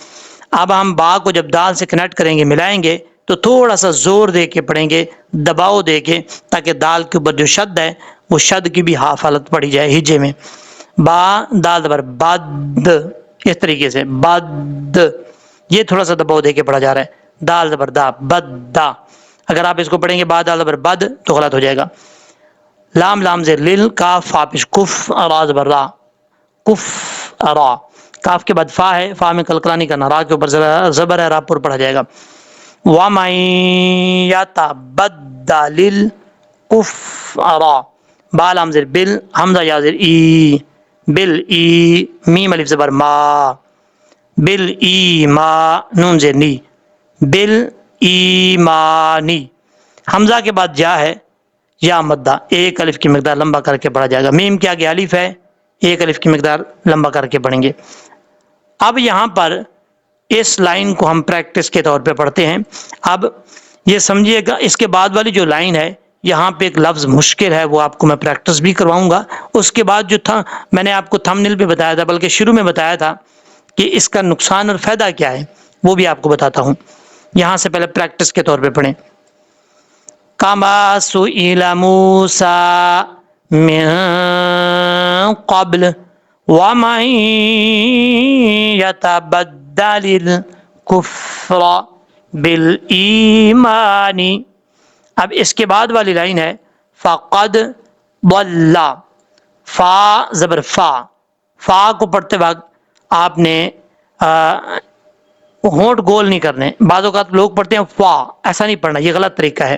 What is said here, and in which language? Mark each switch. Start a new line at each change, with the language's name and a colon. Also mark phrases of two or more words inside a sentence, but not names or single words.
Urdu: اب ہم با کو جب دال سے کنیکٹ کریں گے، ملائیں گے تو تھوڑا سا زور دے کے پڑھیں گے، دباؤ دے کے، تاکہ دال کے اوپر جو شد ہے وہ شد کی بھی ہاف حالت پڑی جائے ہجے میں. با دال زبر بد اس طریقے سے بد، یہ تھوڑا سا دباؤ دے کے پڑھا جا رہا ہے. دال زبر دا بد دا، اگر آپ اس کو پڑھیں گے با دال زبر بد تو غلط ہو جائے گا. لام لام زیر لل، کاف فا پیش کف، را زبر را کف را. کاف کے بعد فا ہے، فا میں قلقلہ نہیں کرنا، را کے اوپر زبر ہے، را پر پڑھا جائے گا.
Arabic: وَمَن يَتَبَدَّلِ الْكُفْرَ،
Urdu: با لام زیر بل، حمزہ یا زیر ای، بل ای، میم الف زبر ما، بل ای ما نون زیر نی،
Arabic: بل ایمانی.
Urdu: حمزہ کے بعد جا ہے، یا مدہ ایک الف کی مقدار لمبا کر کے پڑھا جائے گا. میم کے آگے الف ہے، ایک الف کی مقدار لمبا کر کے پڑھیں گے. اب یہاں پر اس لائن کو ہم پریکٹس کے طور پہ پڑھتے ہیں. اب یہ سمجھیے گا اس کے بعد والی جو لائن ہے یہاں پہ ایک لفظ مشکل ہے، وہ آپ کو میں پریکٹس بھی کرواؤں گا. اس کے بعد جو تھا میں نے آپ کو تھمبنیل پہ بتایا تھا، بلکہ شروع میں بتایا تھا کہ اس کا نقصان اور فائدہ کیا ہے، وہ بھی آپ کو بتاتا ہوں. یہاں سے پہلے پریکٹس کے طور پہ پڑھیں.
Arabic: کما سئل موسیٰ من قبل ومن يتبدل الكفر بالایمان.
Urdu: اب اس کے بعد والی لائن ہے
Arabic: فقد ضل،
Urdu: فا زبر فا، فا کو پڑھتے وقت آپ نے ہونٹ گول نہیں کرنے. بعض اوقات لوگ پڑھتے ہیں فا، ایسا نہیں پڑھنا، یہ غلط طریقہ ہے.